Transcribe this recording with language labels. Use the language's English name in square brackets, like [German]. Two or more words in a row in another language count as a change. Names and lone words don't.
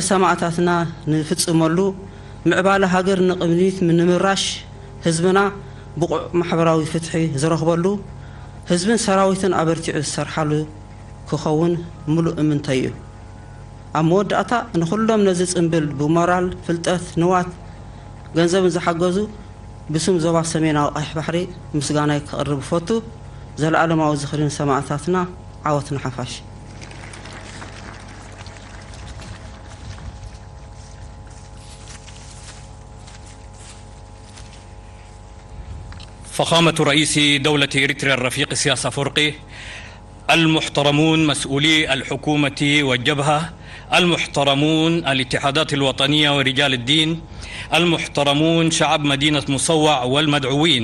[Tigrinya] ሰማዕታትና ንፍጽመሉ ምዕባለ ሃገር ንቕድሚት ንምምራሽ ህዝብና ብቑዕ ማሕበራዊ ፍትሒ ዝረኽበሉ ህዝብን ሰራዊትን ኣበርቲዑ ዝሰርሓሉ ክኸውን ሙሉእ እምንተይ እዩ ኣብ መወዳእታ ንኹሎም ነዚ ጽምብል ብሞራል ፍልጠት ንዋት ገንዘብን ዝሓገዙ ብስም ዞባ ሰሜናዊ ቀይሕ ባሕሪ ምስጋናይ ክቕርብ ፈቱ ዘለዓለማዊ ዝኽሪን ሰማዕታትና ዓወት ንሓፋሽ [Arabic] فخامة رئيس دولة إريتريا الرفيق سياس أفورقي، المحترمون مسؤولي الحكومة والجبهة، المحترمون الاتحادات الوطنية ورجال الدين، المحترمون شعب مدينة مصوع والمدعوين.